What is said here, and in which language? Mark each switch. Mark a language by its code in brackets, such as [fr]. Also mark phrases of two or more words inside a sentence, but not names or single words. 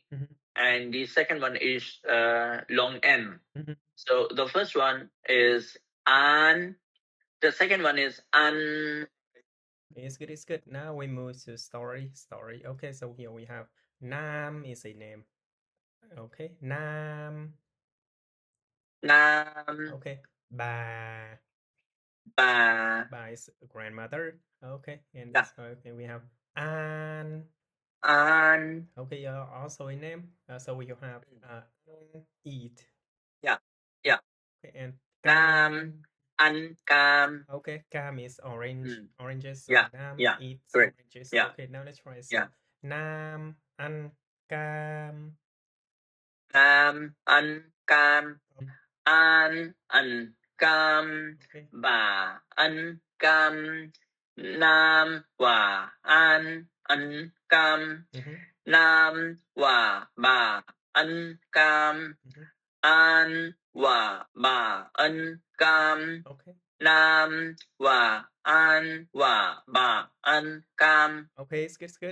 [en] Mhm. and the second one is long M. Mhm. So the first one is an, the second one is an. It's good, it's good. Now we move to story. Okay, so here we have Nam is a name. Okay, Nam. Nam. Okay, Ba. Ba. Ba is grandmother. Okay, and Yeah. okay, we have An. An. Okay, also a name. So we have eat. Yeah. Yeah. Okay, and [vi] Cam. An. Cam. [en] Okay, cam is orange. Oranges. So Yeah. Nam Yeah. eats Correct. oranges. Yeah. Okay, now let's try. So Yeah. [vi] Nam ăn cam. Cam. An. Cam. An. An. Cam. [en] Okay. [vi] Bà ăn cam. Nam và An ăn cam. Nam và bà ăn cam. An và bà ăn cam. [en] Okay. [vi] Nam và An và bà ăn cam. [en] Okay, it's good, it's good.